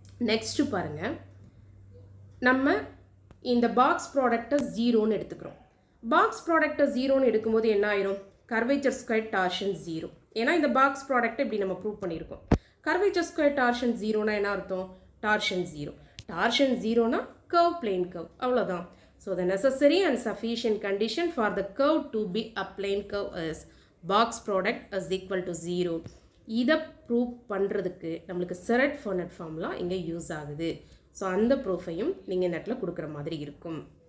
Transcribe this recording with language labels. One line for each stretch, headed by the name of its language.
Tamil: Next பாருங்கள், நம்ம இந்த பாக்ஸ் ப்ராடக்டை 0ன்னு எடுத்துக்கிறோம். பாக்ஸ் ப்ராடக்டை 0ன்னு எடுக்கும்போது என்ன ஆயிரும், கர்வேச்சர் ஸ்கொயர் டார்ஷன் 0. ஏன்னா இந்த பாக்ஸ் ப்ராடக்ட்டை இப்படி நம்ம ப்ரூவ் பண்ணியிருக்கோம். கர்வேச்சர் ஸ்கொயர் டார்ஷன் 0னா என்ன அர்த்தம், torsion 0. Torsion 0னா curve plane curve, அவ்வளோதான்.
English: So the necessary and sufficient condition for the curve to be a plane curve is box product is equal to 0.
Tamil: இதை ப்ரூவ் பண்ணுறதுக்கு நம்மளுக்கு Sirret-Furnet ஃபார்முலா இங்கே use ஆகுது. So அந்த ப்ரூஃபையும் நீங்கள் நெட்டில் கொடுக்குற மாதிரி இருக்கும்.